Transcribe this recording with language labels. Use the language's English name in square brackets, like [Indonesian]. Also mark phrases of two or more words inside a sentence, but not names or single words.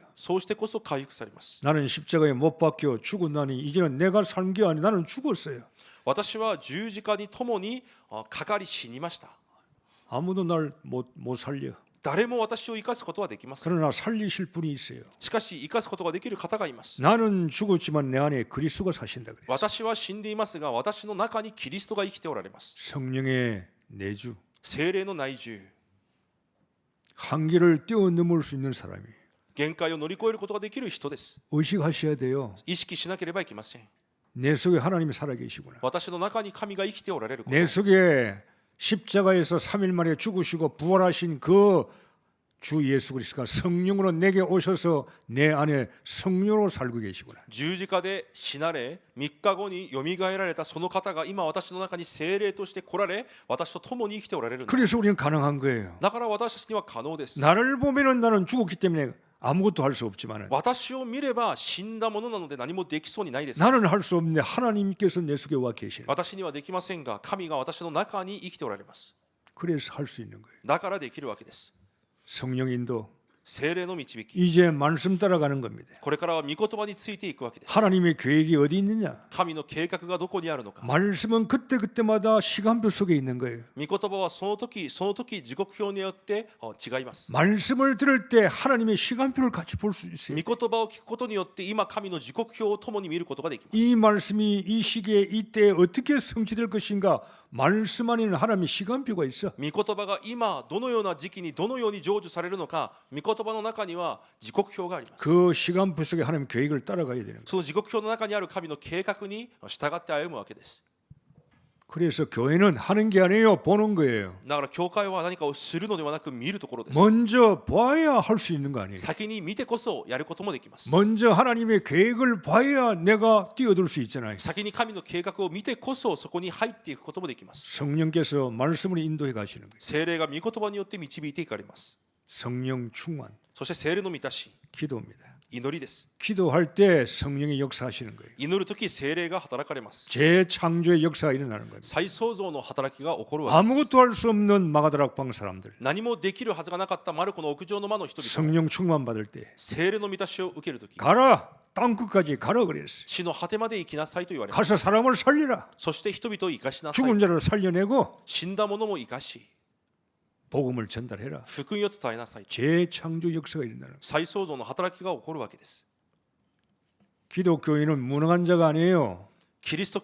[Japanese] そうしてこそ回復されます。 [Korean] 나는 십자가에 못 박혀 죽었나니 이제는 내가 산 게 아니 나는 죽었어요. [Japanese] 私は十字架に共にかかり死にました。 [Korean] 아무도 날 못 살려. [Japanese] 誰も私を生かすことはできません。 [Korean] 그러나 살리실 분이 있어요. [Japanese] しかし生かすことができる方がいます。 [Korean] 나는 죽었지만 내 안에 그리스도가 사신다 그랬어요. [Japanese] 私は死んでいますが、私の中にキリストが生きておられます。 [Korean] 성령의 내주. [Japanese] 聖霊の内住、 [Korean] 한계를 뛰어넘을 수 있는 사람이 [Japanese] 限界を乗り越えることができる人です。 [Korean] 의식하셔야 돼요. [Japanese] 意識しなければいけません。 [Korean] 내 속에 하나님이 살아계시구나. [Japanese] 私の中に神が生きておられること。 [Korean] 내 속에 십자가에서 3일 만에 죽으시고 부활하신 그 주 예수 그리스도가 성령으로 내게 오셔서 내 안에 성령으로 살고 계시구나. [Japanese] 十字架で死なれ、3日後によみがえられたその方が今私の中に聖霊として来られ、私と共に生きておられるんだ。 [Korean] 그래서 우리는 가능한 거예요. [Japanese] だから私たちには可能です。 [Korean] 나를 보면은 나는 죽었기 때문에 아무것도 할 수 없지만은 [Japanese] 私を見れば死んだものなので何もできそうにないです。 [Korean] 나는 할 수 없는데 하나님께서 내 속에 와 계시는. [Japanese] 私にはできませんが、神が私の中に生きておられます。 [Korean] 그래서 할 수 있는 거예요. [Japanese] だからできるわけです。 [Korean] 성령 인도. [Japanese] 聖霊の導き、 [Korean] 이제 말씀 따라가는 겁니다. [Japanese] これからは御言葉についていくわけです。 [Korean] 하나님의 계획이 어디 있느냐? [Japanese] 神の計画がどこにあるのか。 [Korean] 말씀은 그때그때마다 시간표 속에 있는 거예요. [Japanese] 御言葉はその時その時時刻表によって違います。 [Korean] 말씀을 들을 때 하나님의 시간표를 같이 볼 수 있어요. [Japanese] 御言葉を聞くことによって今神の時刻表を共に見ることができます。 [Korean] 이 말씀이 이 시기에 이때에 어떻게 성취될 것인가 말씀 안에는 하나님의 시간표가 있어. [Japanese] 御言葉が今どのような時期にどのように成就されるのか、御言葉の中には時刻表があります。 [Korean] 그 시간표 속에 하나님 계획을 따라가야 되는 거예요. [Japanese] その時刻表の中にある神の計画に従って歩むわけです。 [Korean] 그래서 교회는 하는 게 아니에요. 보는 거예요. [Japanese] だから教会は何かをするのではなく見るところです。 [Korean] 먼저 봐야 할 수 있는 거 아니에요. [Japanese] 先に見てこそやることもできます。 [Korean] 먼저 하나님의 계획을 봐야 내가 뛰어들 수 있잖아요. [Japanese] 先に神の計画を見てこそそこに入っていくこともできます。 [Korean] 성령께서 말씀을 인도해 가시는 거예요. [Japanese] 聖霊が御言葉によって導いていかれます。 [Korean] 성령 충만, [Japanese] そして聖霊の満たし、 [Korean] 기도입니다. [Japanese] 祈りです。 [Korean] 기도할 때 성령의 역사하시는 거예요. [Japanese] 祈るとき聖霊が働かれます。 [Korean] 재창조의 역사가 일어나는 겁니다. [Japanese] 再創造の働きが起こるわけです。 [Korean] 아무것도 할 수 없는 마가다락방 사람들 [Japanese] 何もできるはずがなかったマルコの屋上の間の人々、 [Korean] 성령 충만 받을 때 [Japanese] 聖霊の満たしを受けるとき、 [Korean] 가라 땅끝까지 가라 그랬어요. [Japanese] 地の果てまで行きなさいと言われます。 [Korean] 가서 사람을 살리라. [Japanese] そして人々を生かしなさい。 [Korean] 죽은 자를 살려내고 [Japanese] 死んだ者も生かし、 [Korean] 복음을 전달해라. [Japanese] 福音を伝えなさい。 [Korean] 재창조 역사가 일어나는 거예요. [Japanese] 再創造の働きが起こるわけです。 [Korean] 기독교인은 무능한 자가 아니에요. [Japanese] キリスト教を信じているキリスト者は無能なものではありません。